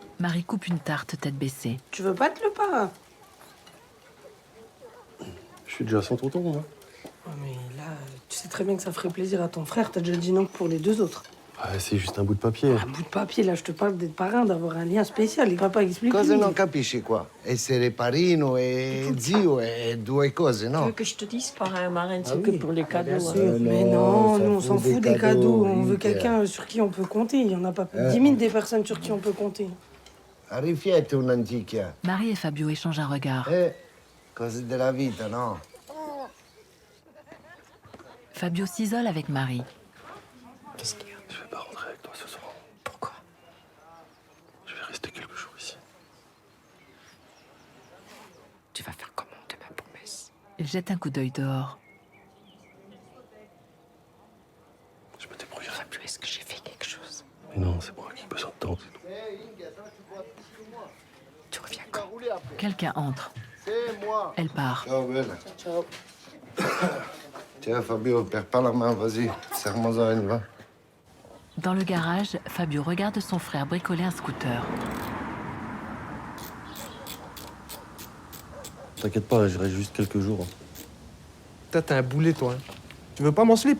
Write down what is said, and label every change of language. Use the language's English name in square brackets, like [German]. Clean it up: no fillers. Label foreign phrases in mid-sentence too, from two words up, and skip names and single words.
[French] Marie coupe une tarte tête baissée. Tu veux battre le pain? Je suis déjà sans tonton, moi. Oh, mais là, tu sais très bien que ça ferait plaisir à ton frère. T'as déjà dit non pour les deux autres. C'est juste un bout de papier. Un bout de papier, là, je te parle d'être parrain, d'avoir un lien spécial. Il va pas expliquer. [Italian] Cosa non capisci qua? Essere parino e zio è due cose, [French] Tu [Italian] no? [French] veux que je te dise, parrain marraine, c'est que pour les cadeaux. Bien hein. sûr. Mais non, ça nous, on s'en fout fout des des cadeaux. On veut minchia. quelqu'un sur qui on peut compter. Il y en a pas plus de 10 000 des personnes sur qui on peut compter. [Italian] Riflette un'antichia. [French] Marie et Fabio échangent un regard. [Italian] Cose della vita, no? [French] Fabio s'isole avec Marie. Qu'est-ce qu'il y a? Je vais pas rentrer avec toi ce soir. Pourquoi? Je vais rester quelques jours ici. Tu vas faire comment demain pour messe? Il jette un coup d'œil dehors. Je me débrouillerai. Fabio, est-ce que j'ai fait quelque chose? Mais non, c'est moi qui ai besoin de temps, c'est tout. Tu reviens quand? Quelqu'un entre. C'est moi. Elle part. [Italian] Ciao, bella. Ciao. [French] Tiens, Fabio, perds pas la main, vas-y. Serre-moi une, va. Dans le garage, Fabio regarde son frère bricoler un scooter. T'inquiète pas, j'irai juste quelques jours. Toi, t'es un boulet, toi. Hein. Tu veux pas mon slip?